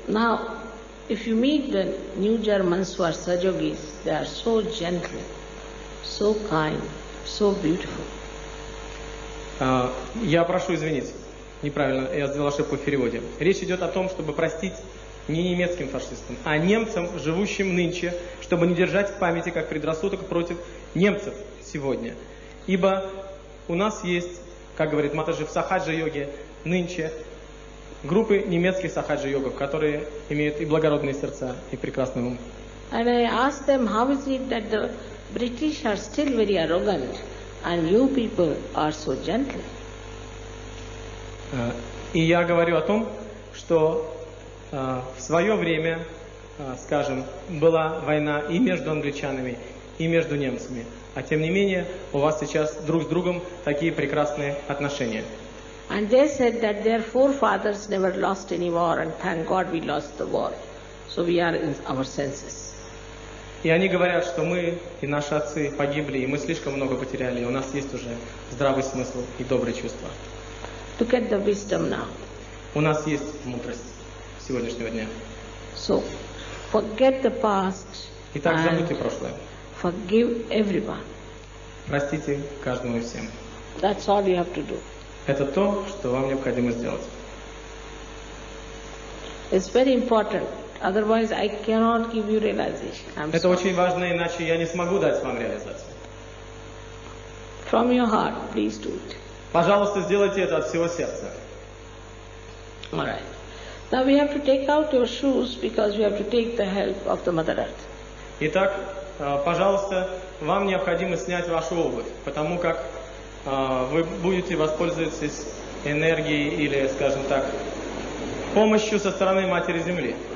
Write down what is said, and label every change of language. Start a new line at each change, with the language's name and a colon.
English: Now, if you meet the new Germans who are Sajogis, they are so gentle, so kind, so beautiful.
Russian: Я прошу извинить, неправильно, я сделал ошибку в переводе. Речь идет о том, чтобы простить не немецким фашистам, а немцам, живущим нынче, чтобы не держать в памяти как предрассудок против немцев сегодня. Ибо у нас есть, как говорит Матаджи, в сахаджа-йоге нынче группы немецких сахаджа-йогов, которые имеют и благородные сердца, и прекрасный ум.
English: And I asked them, how is it that the British are still very arrogant and you people are so gentle?
Russian: И я говорю о том, что в свое время, скажем, была война и между англичанами, и между немцами. А тем не менее, у вас сейчас друг с другом такие прекрасные отношения.
English: And they said that their forefathers never lost any war, and thank God we lost the war. So we are in our senses.
Russian: И они говорят, что мы и наши отцы погибли, и мы слишком много потеряли, и у нас есть уже здравый смысл и добрые чувства.
English: Look at the wisdom now.
Russian: У нас есть мудрость сегодняшнего дня.
English: So, forget the past.
Russian: Итак, забудьте прошлое.
English: Forgive everyone.
Russian: Простите каждому и всем.
English: That's all you have to do.
Russian: Это то, что вам необходимо сделать.
English: It's very important. Otherwise, I cannot give you realization.
Russian: Это очень важно, иначе я не смогу дать вам реализацию.
English: From your heart, please do it.
Russian: Пожалуйста, сделайте это от всего сердца.
English: All right. Now we have to take out your shoes because we have to take the help of the Mother Earth.
Russian: Итак, пожалуйста, вам необходимо снять вашу обувь, потому как вы будете воспользоваться энергией или, скажем так, помощью со стороны Матери Земли.